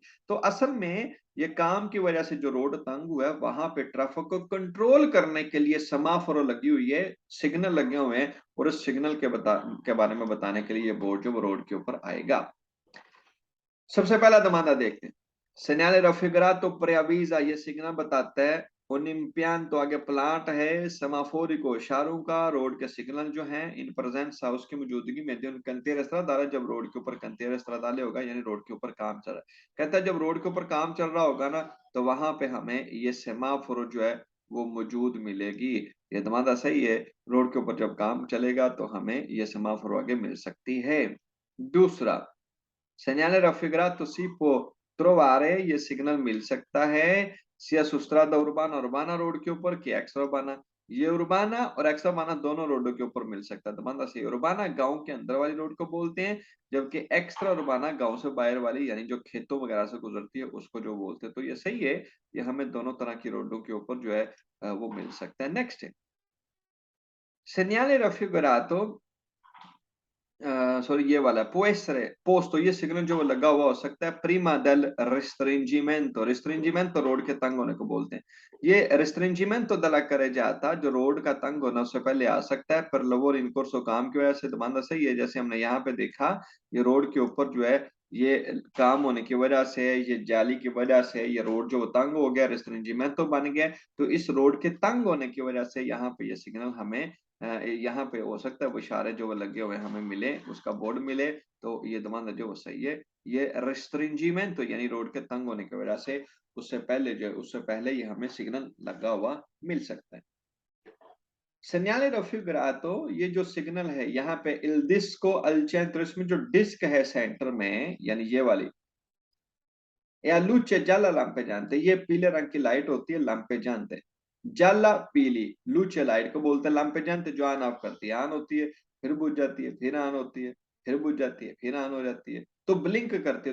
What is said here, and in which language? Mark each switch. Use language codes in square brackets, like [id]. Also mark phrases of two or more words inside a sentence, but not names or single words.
[hi] तो असल में ये काम की वजह से जो रोड तंग हुआ है, वहां पे ट्रैफिक को कंट्रोल करने के लिए सेमाफोर लगी हुई है, सिग्नल लगे हुए हैं, और उस सिग्नल के बारे में बताने के लिए ये बोर्ड जो वो रोड के ऊपर आएगा। सबसे पहला दमादा देखते हैं। [it] Segnale raffigurato preavvisa, [hi] ये सिग्नल बताता है [it] un impianto, [hi] आगे प्लांट है, समाफोरिको इशारों का, रोड के सिग्नल जो हैं [it] in presenza [hi] उसकी मौजूदगी में जो [it] cantiere stradale, [hi] जब रोड के ऊपर [it] cantiere stradale [hi] होगा यानी रोड के ऊपर काम चल रहा है। कहता है जब रोड के ऊपर काम चल रहा होगा ना, तो वहां पे हमें ये सेमाफोर जो है वो मौजूद मिलेगी। ये दमादा सही है, रोड के ऊपर जब काम चलेगा तो हमें ये सेमाफोर आगे मिल सकती है। दूसरा, [it] segnale raffigurato si può trovare, [hi] ये सिग्नल मिल सकता है [it] sia su strada urbana, [hi] उर्बाना रोड के ऊपर कि एक्स्ट्रा उर्बाना। ये उर्बाना और एक्स्ट्रा उर्बाना दोनों रोडों के ऊपर मिल सकता है। तो मतलब सही, उर्बाना गांव के अंदर वाली रोड को बोलते हैं, जबकि एक्स्ट्रा उर्बाना गांव से बाहर वाली यानी जो खेतों वगैरह से गुजरती है उसको जो बोलते हैं। तो ये सही है, ये हमें दोनों तरह की रोडों के ऊपर जो है वो मिल सकता है। नेक्स्ट है [it] segnale raffigurato, [hi] सॉरी ये वाला [it] può essere posto, [hi] ये सिग्नल जो लगा हुआ हो सकता है [it] prima del restringimento, [hi] restringimento रोड के तंग होने को बोलते हैं। ये [it] restringimento della carreggiata, [hi] जो रोड का तंग होना उससे पहले आ सकता है, पर [it] lavoro in corso, [hi] काम की वजह से। दमाना सही है, जैसे हमने यहाँ पे देखा, ये रोड के ऊपर जो है ये काम होने की वजह से, ये जाली की वजह से ये रोड जो तंग हो गया, restringimento बन गया। तो इस रोड के तंग होने की वजह से यहाँ पे ये सिग्नल हमें यहाँ पे हो सकता है वो इशारे जो लगे हुए हमें मिले, उसका बोर्ड मिले, तो ये दमाना जो वो सही है। ये रिस्ट्रिंजीमेंट तो यानी रोड के तंग होने की वजह से उससे पहले ये हमें सिग्नल लगा हुआ मिल सकता है। [it] segnale raffigurato, [hi] ये जो सिग्नल है यहाँ पे [it] il disco al centro, [hi] इसमें जो डिस्क है सेंटर में यानी ये वाली, [it] la luce gialla lampeggiante, [hi] ये पीले रंग की लाइट होती है लैंपेजांते। जाला पीली, लुचे लाइट को बोलते हैं लैंपेजांते, जो ऑन ऑफ करती है, ऑन होती है फिर बुझ जाती है, फिर ऑन होती है, फिर बुझ जाती है, फिर ऑन हो जाती है, तो ब्लिंक करती है।